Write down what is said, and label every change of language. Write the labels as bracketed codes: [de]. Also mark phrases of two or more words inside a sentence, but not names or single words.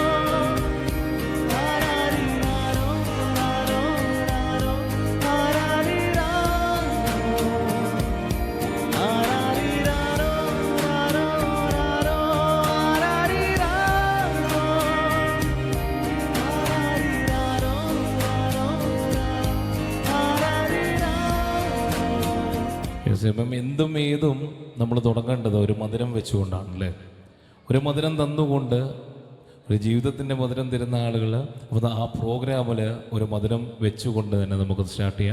[ta] ஆராரிராரோ ராரோ ராரோ ஆராரிராரோ ஆராரிராரோ ராரோ ராரோ ஆராரிராரோ ஆராரிராரோ [ml] യെസ്, ഇപ്പം എന്തും ഏതും നമ്മൾ തുടങ്ങേണ്ടത് ഒരു മധുരം വെച്ചുകൊണ്ടാണ് അല്ലേ? ഒരു മധുരം തന്നുകൊണ്ട്, ഒരു ജീവിതത്തിൻ്റെ മധുരം തരുന്ന ആളുകൾ. അപ്പോൾ ആ പ്രോഗ്രാമിൽ ഒരു മധുരം വെച്ചുകൊണ്ട് തന്നെ നമുക്ക് സ്റ്റാർട്ട് ചെയ്യാം.